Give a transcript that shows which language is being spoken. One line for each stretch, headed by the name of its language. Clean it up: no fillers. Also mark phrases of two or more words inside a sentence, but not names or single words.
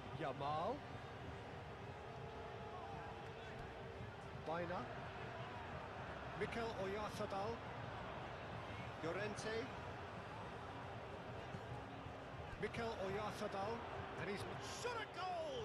English: Yamal. Baina. Mikel Oyarzabal. Llorente. Mikel Oyarzabal. And he's shot a goal!